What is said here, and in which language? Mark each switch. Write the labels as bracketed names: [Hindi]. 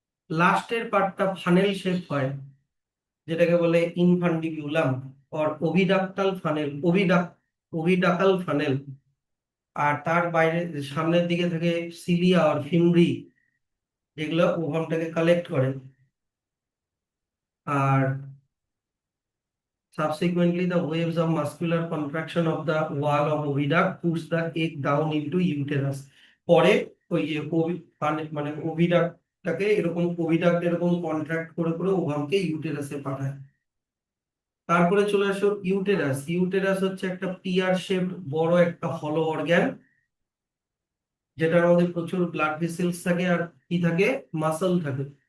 [Bangla] লাস্টের পার্টটা funnel shape হয়, যেটাকে বলে ইনফান্ডিবিউলাম অর ওভিডাক্টাল ফানেল, ওভিডাকাল ফানেল। আর তার বাইরে সামনের দিকে থাকে সিলিয়া আর ফিমব্রি, যেগুলো ওভামটাকে কালেক্ট করে। [English] আর subsequently the waves of muscular contraction of the wall of oviduct push the egg down into uterus। [Bangla] পরে ওই যে মানে ওভিডাক্টটাকে এরকম, ওভিডাক্ট এরকম কন্ট্রাক্ট করে করে ওভামকে ইউটেরাসে পাঠায়। তারপরে চলে আসো ইউটেরাস। ইউটেরাস হচ্ছে একটা পিয়ার শেপ বড় একটা হলো অর্গ্যান, যেটার মধ্যে প্রচুর ব্লাড ভেসেলস থাকে আর কি থাকে? মাসল থাকে।